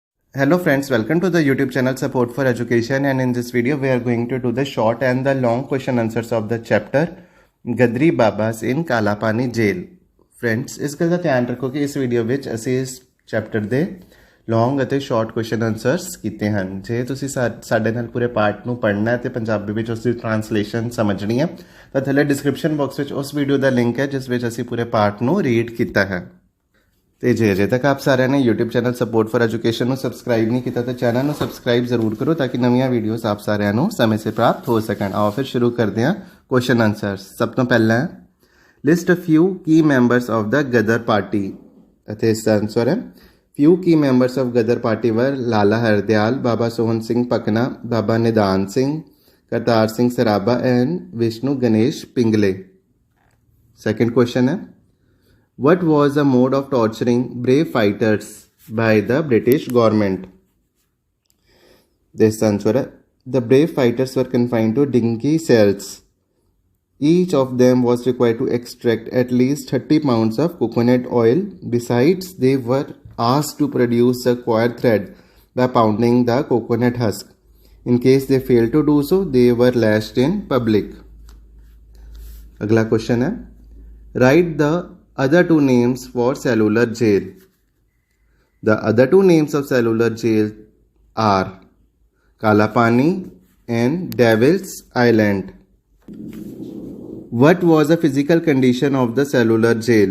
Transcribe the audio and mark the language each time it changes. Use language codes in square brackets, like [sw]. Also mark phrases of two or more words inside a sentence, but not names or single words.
[en] Hello friends, welcome to the YouTube channel Support for Education, and in this video we are going to do the short and the long question answers of the chapter Gadari Babas in Kalapani Jail. Friends, [pa] ਇਸ ਗੱਲ ਦਾ ਧਿਆਨ ਰੱਖੋ ਕਿ ਇਸ ਵੀਡੀਓ ਵਿੱਚ ਅਸੀਂ ਇਸ ਚੈਪਟਰ ਦੇ ਲੌਂਗ ਅਤੇ [en] short question answers [pa] ਕੀਤੇ ਹਨ। ਜੇ ਤੁਸੀਂ ਸਾਡੇ ਨਾਲ ਪੂਰੇ ਪਾਰਟ ਨੂੰ ਪੜ੍ਹਨਾ ਹੈ ਤੇ ਪੰਜਾਬੀ ਵਿੱਚ ਉਸ ਦੀ ਟ੍ਰਾਂਸਲੇਸ਼ਨ ਸਮਝਣੀ ਹੈ ਤਾਂ ਥੱਲੇ [en] description box [pa] ਵਿੱਚ ਉਸ ਵੀਡੀਓ ਦਾ ਲਿੰਕ ਹੈ ਜਿਸ ਵਿੱਚ ਅਸੀਂ ਪੂਰੇ ਪਾਰਟ ਨੂੰ ਰੀਡ ਕੀਤਾ ਹੈ। ਤੇ ਜੇ ਅਜੇ ਤੱਕ ਆਪ ਸਾਰਿਆਂ ਨੇ YouTube ਚੈਨਲ ਸਪੋਰਟ ਫॉर ਐਜੂਕੇਸ਼ਨ ਨੂੰ ਸਬਸਕ੍ਰਾਈਬ ਨਹੀਂ ਕੀਤਾ ਤਾਂ ਚੈਨਲ ਨੂੰ ਸਬਸਕ੍ਰਾਈਬ ਜ਼ਰੂਰ ਕਰੋ ਤਾਂ ਕਿ ਨਵੀਆਂ ਵੀਡੀਓਜ਼ ਆਪ ਸਾਰਿਆਂ ਨੂੰ ਸਮੇਂ ਸਿਰ ਪ੍ਰਾਪਤ ਹੋ ਸਕਣ। ਆਓ ਫਿਰ ਸ਼ੁਰੂ ਕਰਦੇ ਹਾਂ [en] question answers. ਸਭ ਤੋਂ ਪਹਿਲਾਂ list a few key members of the Gadar party, [pa] ਅਤੇ ਇਸ ਦਾ ਆਨਸਰ ਹੈ [en] few key members of Gadar party were Lala Hardyal, Baba Sohan Singh Pakna, Baba Nidan Singh, Kartar Singh Saraba and Vishnu Ganesh Pingle. Second question है, what was the mode of torturing brave fighters by the British government? This answer है, the brave fighters were confined to dingy cells. Each of them was required to extract at least 30 pounds of coconut oil. Besides, they were asked to produce a coir thread by pounding the coconut husk. In case they failed to do so, they were lashed in public. [hi] अगला क्वेश्चन है, [en] write the other two names for cellular jail. The other two names of cellular jail are Kalapani and Devil's Island. What was the physical condition of the cellular jail?